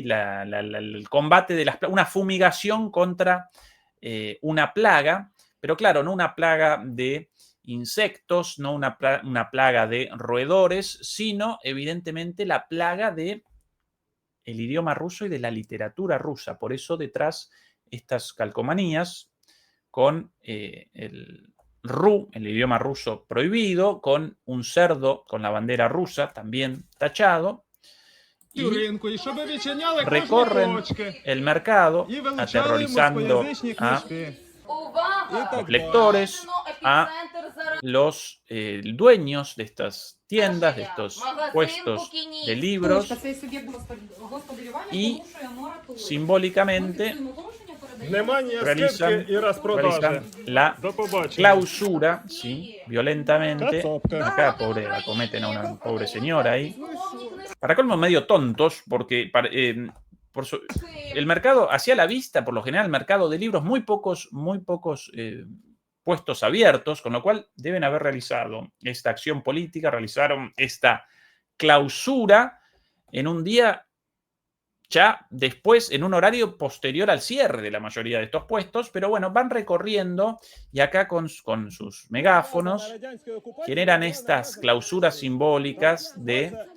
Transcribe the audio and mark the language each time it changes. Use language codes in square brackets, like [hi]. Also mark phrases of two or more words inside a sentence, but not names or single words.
[es] El combate de las plagas, una fumigación contra una plaga, pero claro, no una plaga de insectos, no una plaga de roedores, sino evidentemente la plaga del idioma ruso y de la literatura rusa. Por eso detrás estas calcomanías con el idioma ruso prohibido, con un cerdo con la bandera rusa también tachado, y [uk] Ринку, і щоб відчиняли кожні [es] recorren [uk] точки. [es] el mercado [uk] І вилучали [es] aterrorizando [uk] москоязичні [es] a [uk] книжки. [es] los lectores, a los dueños de estas tiendas, de estos puestos de libros, y simbólicamente [uk] Нема ні [es] realizan, [uk] скидки і розпродажі. [es] realizan la [uk] До побачення. [es] clausura, ¿sí? Violentamente. Cazopca. Acá la cometen a una pobre señora ahí. Para colmo medio tontos, porque el mercado, hacia la vista, por lo general, el mercado de libros, muy pocos puestos abiertos, con lo cual deben haber realizado esta acción política, realizaron esta clausura en un día ya después, en un horario posterior al cierre de la mayoría de estos puestos, pero bueno, van recorriendo y acá con sus megáfonos generan estas clausuras simbólicas de